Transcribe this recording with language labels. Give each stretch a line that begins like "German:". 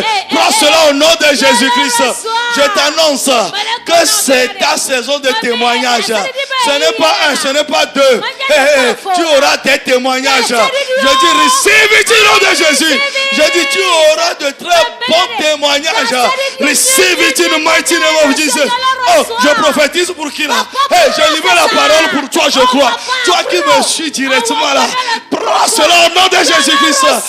French: Prends cela au nom de Jésus-Christ. Je t'annonce que c'est ta saison de témoignage. Ce n'est pas un, ce n'est pas deux. Tu auras des témoignages. Je dis,
English: receive it
French: au nom de Jésus. Je dis, tu auras de très bons témoignages.
English: Receive it in the mighty name of Jesus.
French: Oh, je prophétise pour qui là? Je livre la parole pour toi, je crois. Toi qui me suis directement là. Prends cela au nom de Jésus-Christ.